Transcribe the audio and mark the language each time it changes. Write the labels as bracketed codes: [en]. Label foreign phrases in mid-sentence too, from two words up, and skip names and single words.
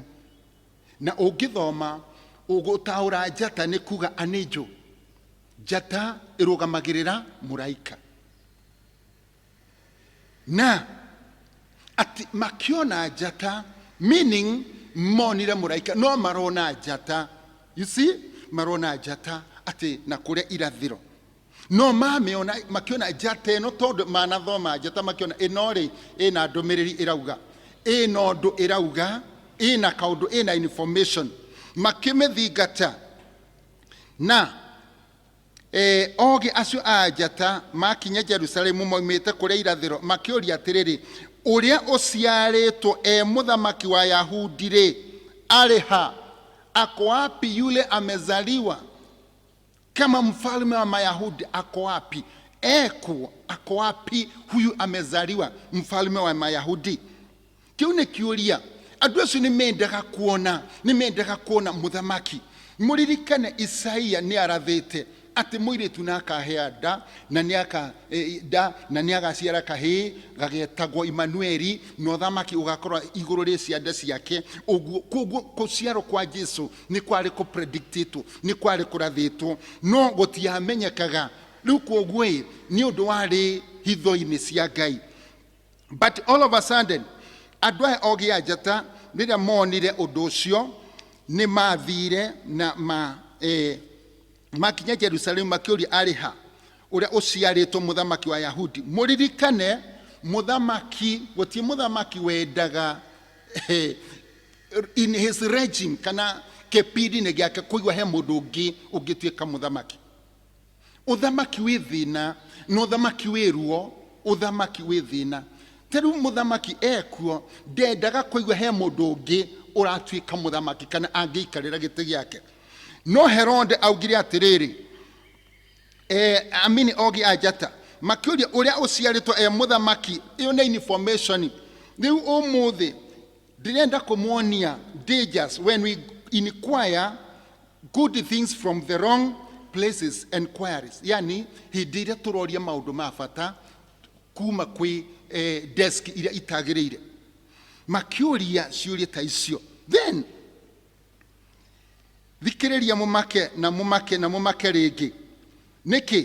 [ki] Na ũngĩthoma ũgũtaũra njata nĩ kuga angel, njata ĩrũgamagĩrĩra mũraika. Na ati makiona njata, meaning monire mũraika, no marona njata, [en] you see, [ki] marona njata ati na kũrĩa irathĩro. No makiona njata ĩno, tondũ manathoma njata, makiona ĩno rĩ ĩna ndũmĩrĩri ĩrauga, ĩna ũndũ ĩrauga, ĩna kaũndũ, ĩna information, makĩmĩthingata. Na ogĩ acio a njata makinya Jerusalemu, moimĩte kũrĩa irathĩro, makĩũria atĩrĩrĩ, ũrĩa ũciarĩtwo mũthamaki wa Yahudi rĩ, arĩ ha? [sw] Ako wapi yule amezaliwa kama mfalme wa Mayahudi? Ako wapi? Ako wapi huyu amezaliwa mfalme wa Mayahudi? [ki] Kĩu nĩ kĩũria. Andũ acio nĩ mendaga kuona mũthamaki. Mũririkane Isaia nĩ arathĩte atĩ mũirĩtu nĩakahea nda, na nĩagaciara kahĩĩ gagetagwo Imanueli, na ũthamaki ũgakorwo igũrũ rĩa ciande ciake. Koguo gũciarwo kwa Jesũ nĩ kwarĩ kũpredictĩtwo, nĩ kwarĩ kũrathĩtwo, no gũtiamenyekaga. Rĩu koguo nĩ ũndũ warĩ hitho-inĩ cia Ngai. [en] But all of a sudden, [ki] andũ aya ogĩ a njata rĩrĩa monire ũndũ ũcio, nĩ mathire na makinya Jerusalemu, makĩũria arĩ ha ũrĩa ũciarĩtwo mũthamaki wa Yahudi. Mũririkane mũthamaki, gũtirĩ mũthamaki wendaga [en] in his regime [ki] kana kĩpindi-inĩ gĩake kũigua he mũndũ ũngĩ ũngĩtuĩka mũthamaki. Ũthamaki wĩ thĩna, na ũthamaki wĩ ruo, ũthamaki wĩ thĩna. Rĩu mũthamaki ekuo, ndendaga kũigua he mũndũ ũngĩ ũratuĩka mũthamaki kana angĩikarĩra gĩtĩ gĩake. No Herode augire atĩrĩrĩ, amini ogĩ a njata makĩũria ũrĩa ũciarĩtwo mũthamaki. Ĩyo nĩ information. Rĩu ũmũthĩ ndĩrenda kũmuonia [en] dangers when we inquire good things from the wrong places, enquiries. [ki] Yani hĩndĩ ĩrĩa tũroria maũndũ ma bata kuma kwĩ desk iria itagĩrĩire, makĩũria ciũria ta icio. Then thikĩrĩria mũmake rĩngĩ. Nĩkĩ?